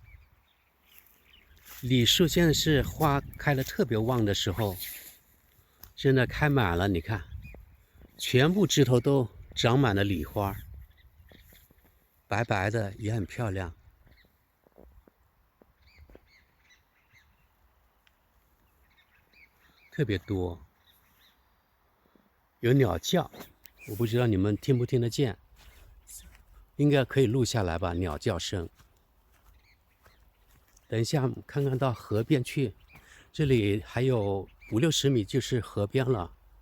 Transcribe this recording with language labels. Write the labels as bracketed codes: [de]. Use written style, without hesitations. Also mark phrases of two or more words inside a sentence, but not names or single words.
[zh] 李树現在是花開得特別旺的時候，真的開滿了，你看，全部枝頭都長滿了李花，白白的也很漂亮。特別多，有鳥叫，我不知道你們聽不聽得見，應該可以錄下來吧，鳥叫聲。等一下看看到河邊去，這裡還有50-60米就是河邊了。